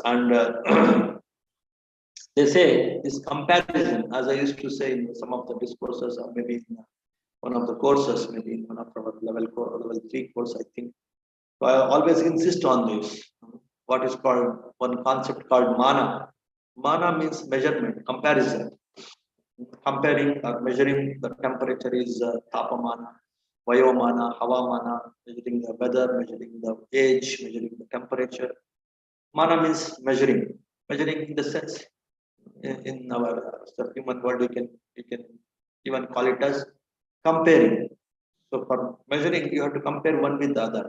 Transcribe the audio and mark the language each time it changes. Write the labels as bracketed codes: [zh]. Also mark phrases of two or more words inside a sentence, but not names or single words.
[en] And they say this comparison, as I used to say in some of the discourses, or maybe in one of the courses, maybe in one of our level 3 course, I think. So I always insist on this. What is called one concept called mana. Mana means measurement, comparison. Comparing or measuring the temperature is [pi] tapamana, vayomana, havamana, [en] measuring the weather, measuring the age, measuring the temperature. Mana means measuring in the sense in our human world you can even call it as comparing. So for measuring, you have to compare one with the other.